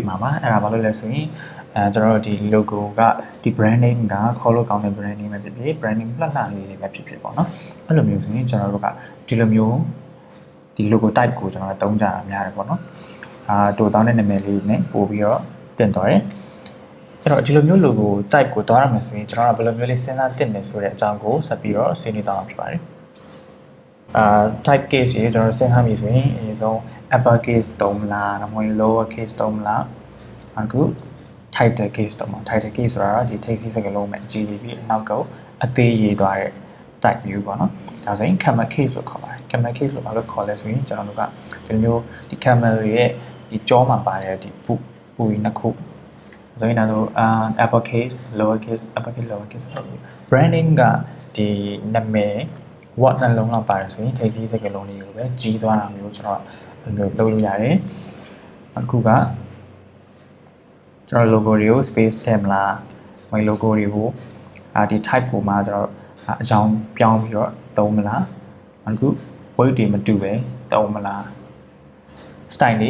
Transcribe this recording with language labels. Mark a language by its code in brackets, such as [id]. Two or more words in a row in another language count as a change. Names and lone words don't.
[my] မှာပါအဲ့ဒါဘာလို့လဲဆိုရင်ကျွန်တော်တို့ဒီ logo ကဒီ [en] brand name [my] ကခေါ်လို့ကောင်းတဲ့ [en] brand name [my] ပဲဖြစ်ဖြစ် [en] brand name [my] လှလှလေးတွေပဲဖြစ်ဖြစ်ပေါ့နော်အဲ့လိုမျိုးဆိုရင်ကျွန်တော်တို့ကဒီလိုမျိုးဒီ [en] logo type [my] ကိုကျွန်တော်တို့သုံးကြတာများတယ်ပေါ့နော်တိုတောင်းတဲ့နာမည်လေးနဲ့ပို့ပြီးတော့တင်သွားတယ်အဲ့တော့ဒီလိုမျိုး [en] logo type [my] ကိုသွားရမယ်ဆိုရင်ကျွန်တော်ကဘယ်လိုမျိုးလေးစဉ်းစားတင်နေဆိုတဲ့အကြောင်းကိုဆက်ပြီးတော့ဆွေးနွေးသွားမှာဖြစ်ပါတယ် [en] type case [my] ရေကျွန်တော်စဉ်းစားမိဆိုရင်အရင်ဆုံး [en] upper case [my] သုံးမလားဒါမှမဟုတ် [en] lower case [my] သုံးမလားအခု [en] title case [my] သုံးမှာ [en] title case [my] ဆိုတာဒီထိပ်စီးစကားလုံးနဲ့ကြီးပြီးအနောက်ကအသေးရေးသွားတဲ့ [en] type view [my] ပေါ့နော်ဒါဆိုရင် [en] camel case [my] လို့ခေါ်ပါတယ် [en] camel case [my] လို့ဘာလို့ခေါ်လဲဆိုရင်ကျွန်တော်တို့ကဒီလိုမျိုးဒီ camel ရဲ့ဒီကြောမှာပါတယ်ဒီပူကြီးနှစ်ခုဆိုရင်တော့ [en] upper case lower case upper case lower case branding [my] ကဒီနာမည် what နှလုံးလောက်ပါတယ်ဆိုရင်ထိပ်စီးစကားလုံးလေးကိုပဲကြီးသွားတာမျိုးကျွန်တော်လုပ်လို့ရတယ်အခုကကျွန်တော် logo တွေကို space ထည့်မလားမဟုတ် logo တွေကိုဒီ type ပုံမှာကျွန်တော်အကြောင်းပြောင်းပြီးတော့သုံးမလားအခု weight တွေမတူပဲသုံးမလား style တွေ